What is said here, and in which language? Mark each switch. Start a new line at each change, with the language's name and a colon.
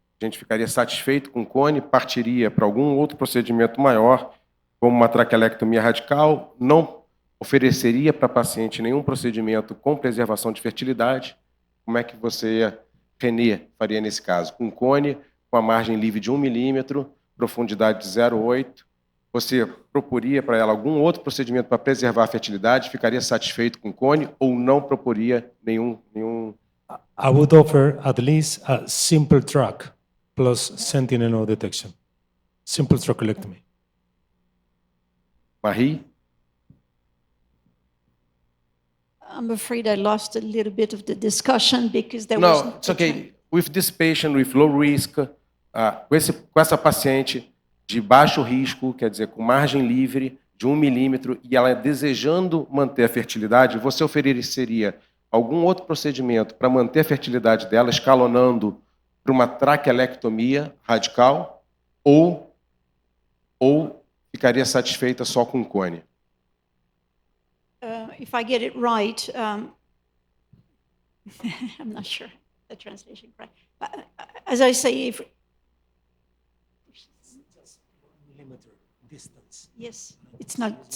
Portuguese: A gente ficaria satisfeito com cone, partiria para algum outro procedimento maior, como uma traquelectomia radical, não ofereceria para a paciente nenhum procedimento com preservação de fertilidade. Como é que você, Renê, faria nesse caso? Com cone, com a margem livre de 1 milímetro, profundidade de 0,8, você proporia para ela algum outro procedimento para preservar a fertilidade? Ficaria satisfeito com cone ou não proporia nenhum?
English: I would offer at least a simple track plus sentinel node detection. Simple trachelectomy. Marie? I'm afraid I lost a little bit of the discussion because there was... No, it's okay. With this patient with low risk,
Portuguese: com essa paciente de baixo risco, quer dizer, com margem livre de 1 milímetro, e ela desejando manter a fertilidade, você ofereceria algum outro procedimento para manter a fertilidade dela, escalonando para uma traquelectomia radical, ou ficaria satisfeita só com cone?
English: If I get it right, I'm not sure the translation correct. But as I say, if yes, it's not.